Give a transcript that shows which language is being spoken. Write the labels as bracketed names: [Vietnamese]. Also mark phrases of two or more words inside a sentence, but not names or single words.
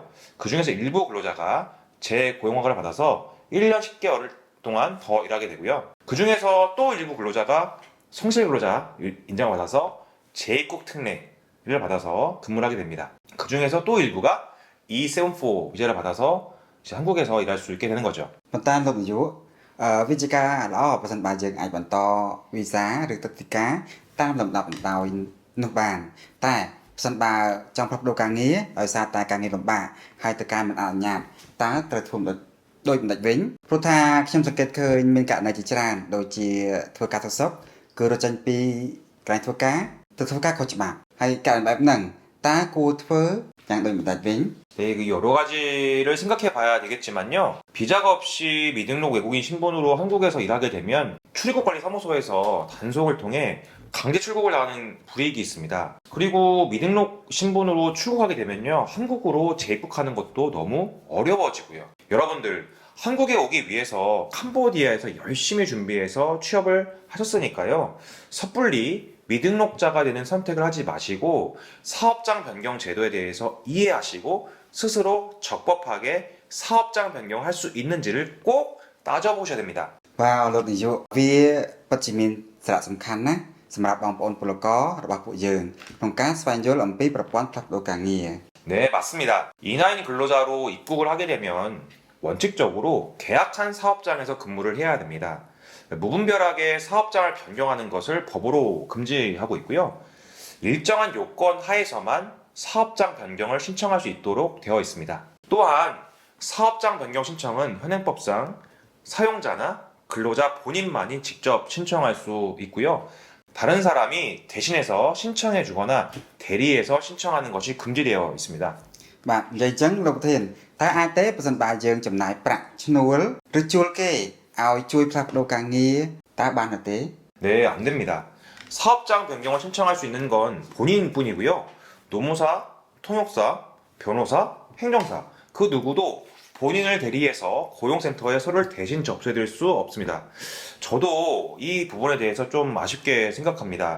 [Korean] 그 중에서 일부 근로자가 재고용화를 받아서 1년 10개월 동안 더 일하게 되고요. 그 중에서 또 일부 근로자가 성실근로자 인정을 받아서 재입국 특례를 받아서 근무를 하게 됩니다. 그 중에서 또 일부가 E74 비자를 받아서 이제 한국에서 일할 수 있게 되는 거죠. [Khmer] ប៉ុន្តែលោកនាយកវិជាការល្អប្រសិនបើយើងអាចបន្តវីសាឬទឹកដីកាតាមលំដាប់លំដោយនោះបានតែប្រសិនបើចង់ផ្លាស់ប្ដូរការងារដោយសារតែការងារលំបាកហើយទៅការមិនអនុញ្ញាតតើត្រូវធ្វើដូចបណ្ឌិតវិញព្រោះថាខ្ញុំសង្កេតឃើញមានករណីជាច្រើនដូចជាធ្វើការទៅសុកគឺរត់ចេញពីកន្លែងធ្វើការទៅធ្វើការខុសច្បាប់ហើយករណីបែបហ្នឹងតើគួរធ្វើយ៉ាងដូចបណ្ឌិតវិញ [Korean] 네, 그 여러 가지를 생각해 봐야 되겠지만요. 비자가 없이 미등록 외국인 신분으로 한국에서 일하게 되면 출입국관리사무소에서 단속을 통해 강제 출국을 당하는 불이익이 있습니다. 그리고 미등록 신분으로 출국하게 되면요. 한국으로 재입국하는 것도 너무 어려워지고요. 여러분들 한국에 오기 위해서 캄보디아에서 열심히 준비해서 취업을 하셨으니까요. 섣불리 미등록자가 되는 선택을 하지 마시고 사업장 변경 제도에 대해서 이해하시고 스스로 적법하게 사업장 변경할 수 있는지를 꼭 따져보셔야 됩니다. [Khmer] បាទលោកនាយកវាពិតជាមានសារៈសំខាន់ណាស់សម្រាប់បងប្អូនពលកររបស់ពួកយើងក្នុងការស្វែងយល់អំពីប្រព័ន្ធផ្លាស់ប្ដូរការងារ [Korean] 네, 맞습니다. E9 근로자로 입국을 하게 되면 원칙적으로 계약한 사업장에서 근무를 해야 됩니다. 무분별하게 사업장을 변경하는 것을 법으로 금지하고 있고요. 일정한 요건 하에서만 사업장 변경을 신청할 수 있도록 되어 있습니다. 또한 사업장 변경 신청은 현행법상 사용자나 근로자 본인만이 직접 신청할 수 있고요. 다른 사람이 대신해서 신청해 주거나 대리해서 신청하는 것이 금지되어 있습니다. [Khmer] បាទនិយាយចឹងលោកធានតើអាចទេបើសិនបើយើងចំណាយប្រាក់ឈ្នួលឬជួលគេឲ្យជួយផ្លាស់ប្ដូរការងារតើបានទេ [Korean] 네, 안 됩니다. 사업장 변경을 신청할 수 있는 건 본인뿐이고요. 노무사, 통역사, 변호사, 행정사 그 누구도 본인을 대리해서 고용센터에 서류를 대신 접수해드릴 수 없습니다. 저도 이 부분에 대해서 좀 아쉽게 생각합니다.